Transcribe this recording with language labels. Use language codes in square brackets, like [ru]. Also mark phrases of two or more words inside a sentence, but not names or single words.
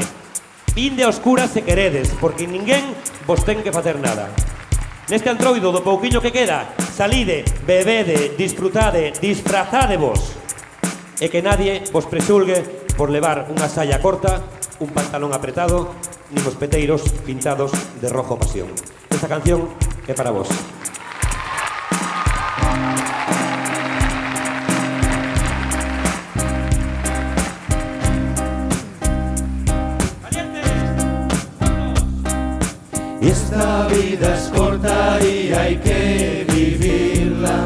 [gl] Vinde a oscuras se queredes, porque ninguén vos ten que facer nada. Neste antroido do pouquiño que queda, salide, bebede, disfrutade, disfrazádevos. E que nadie vos presulgue por levar unha saia corta, un pantalón apretado, nin os peteiros pintados de [es] rojo pasión. [gl] Esta canción é para vos. [es] Esta vida es corta y hay que vivirla.